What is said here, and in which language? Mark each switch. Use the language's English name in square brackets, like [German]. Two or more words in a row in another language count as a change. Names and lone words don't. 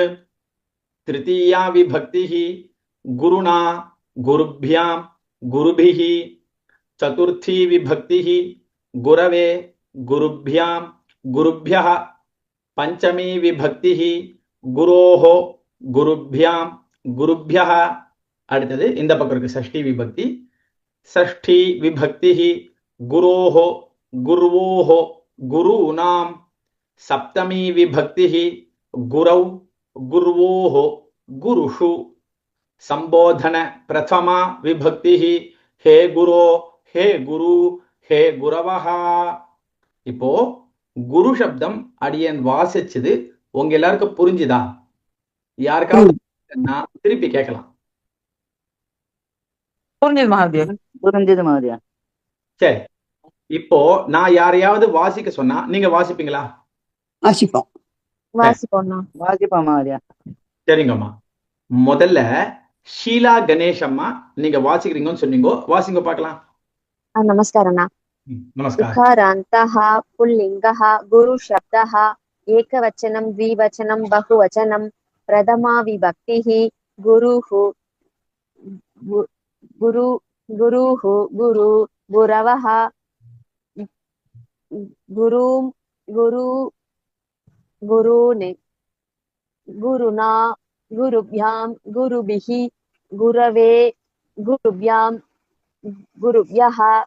[Sanskrit] तृतीया विभक्तिः गुरुणा गुरुभ्यां गुरुभिः चतुर्थी विभक्तिः गुरवे गुरुभ्यां गुरुभ्यः पंचमी विभक्तिः गुरोः गुरुभ्यां गुरुभ्यः [Tamil] அடுத்தது இந்த பக்கம் இருக்கு [Sanskrit] षष्ठी विभक्ति षष्ठी विभक्तिः गुरोः गुरुवोः गुरूणां सप्तमी विभक्तिः गुरौ गुरुवोः गुरुषु संबोधन प्रथमा विभक्तिः हे गुरो हे गुरु हे गुरवः [Tamil] இப்போ குரு சப்தம் அடியன் வாசிச்சது உங்க எல்லாருக்கும் புரிஞ்சுதா? யாருக்காவது திருப்பி கேட்கலாம். புரிஞ்சது மகாதேவ். புரிஞ்சது மகாதேவ். சரி, இப்போ நான் யாரையாவது வாசிக்க சொன்னா நீங்க வாசிப்பீங்களா? வாசிப்போம். வாசிப்போம் மகாதேவ். சரிங்கம்மா, முதல்ல ஷீலா கணேஷம்மா நீங்க வாசிக்கிறீங்கன்னு சொன்னீங்க, வாசிங்க பார்க்கலாம். [Sanskrit] नमस्कारः. नमस्कार. उकारान्तः पुल्लिङ्गः गुरुशब्दः एकवचनं द्विवचनं बहुवचनं प्रथमा विभक्तिः गुरुः गुरुः गुरु गुरवः गुरून् गुरुणा गुरुभ्यां गुरुभिः गुरवे गुरुभ्यां गुरुभ्यः